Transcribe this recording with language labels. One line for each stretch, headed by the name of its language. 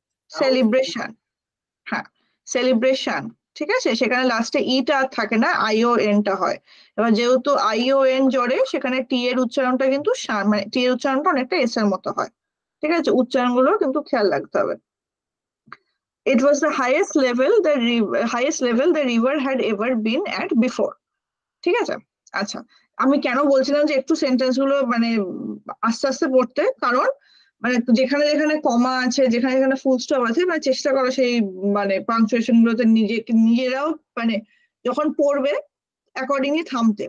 Bangla: Celebration. হ্যাঁ, celebration, ঠিক আছে? সেখানে লাস্টে ইটা আর থাকে না, ION টা হয়। এবার যেহেতু ION জড়ে, সেখানে টি এর উচ্চারণটা কিন্তু মানে টি এর উচ্চারণটা অনেকটা এস এর মতো হয়। ঠিক আছে? উচ্চারণগুলো কিন্তু খেয়াল রাখতে হবে।
English: It was the highest level the river had ever been at before.
Bangla: ঠিক আছে? আচ্ছা, আমি কেন বলছিলাম যে একটু সেন্টেন্স গুলো মানে আস্তে আস্তে পড়তে, কারণ মানে যেখানে যেখানে কমা আছে, যেখানে যেখানে ফুল স্টপ আছে, মানে চেষ্টা করো সেই মানে পাংচুয়েশন গুলোতে নিজেরাও মানে যখন পড়বে অ্যাকর্ডিংলি থামতে।